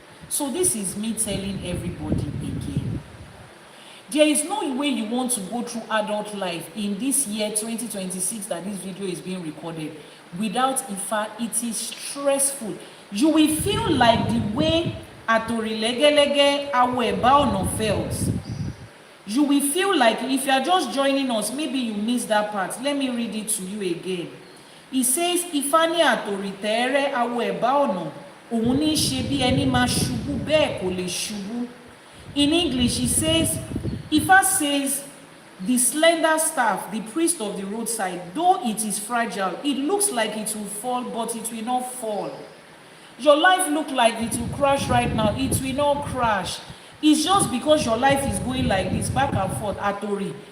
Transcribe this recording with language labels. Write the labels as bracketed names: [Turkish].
[English] So this is me telling everybody again. There is no way you want to go through adult life in this year 2026 that this video is being recorded without Ifá. It is stressful. You will feel like the way [Yoruba] Àtòrí lẹ́gẹ́lẹ́gẹ́ àwọn ẹ̀bá ọ̀nà [English] felt. You will feel like if you are just joining us, maybe you missed that part. Let me read it to you again. It says, [Yoruba] Ifá ní àtòrí tẹ́ẹ́rẹ́ àwọn ẹ̀bá ọ̀nà òun ní ṣe bí ẹni máa ṣubú bẹ́ẹ̀ kò lè ṣubú. [English] In English, it says, Ifá says, the slender staff, the priest of the roadside, though it is fragile, it looks like it will fall, but it will not fall. Your life looks like it will crash right now. It will not crash. It's just because your life is going like this, back and forth, atori.